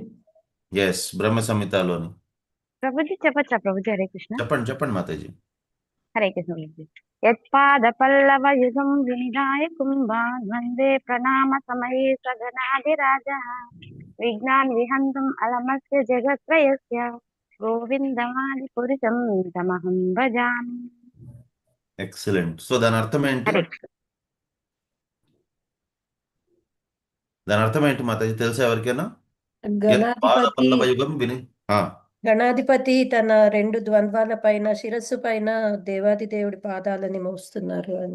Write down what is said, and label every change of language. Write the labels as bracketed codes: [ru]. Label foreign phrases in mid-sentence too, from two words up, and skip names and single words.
[te] ఎస్, బ్రహ్మ సంహితలోని. ప్రభుజీ చెప్పచ్చా ప్రభుజీ? హరే కృష్ణ. చెప్పండి మాతాజీ. [sa] హరే కృష్ణ ప్రభుజీ. యత్పాద పల్లవ యుగం వినిదాయ కుంభాన్ వందే ప్రణామ సమయే సగనాదిరాజ విజ్ఞాన్ విహంతం అలమస్య జగత్రయస్య గోవిందమాది పురుషం తమహం భజామి. [te] ఎక్సలెంట్. సో దాని అర్థం ఏంటి? దాని అర్థం ఏంటి మాతాజీ? తెలుసా ఎవరికైనా? గణాధిపతి తన 2 ద్వంద్వాల పైన, శిరస్సు పైన దేవాది దేవుడి పాదాలని మోస్తున్నారు అని.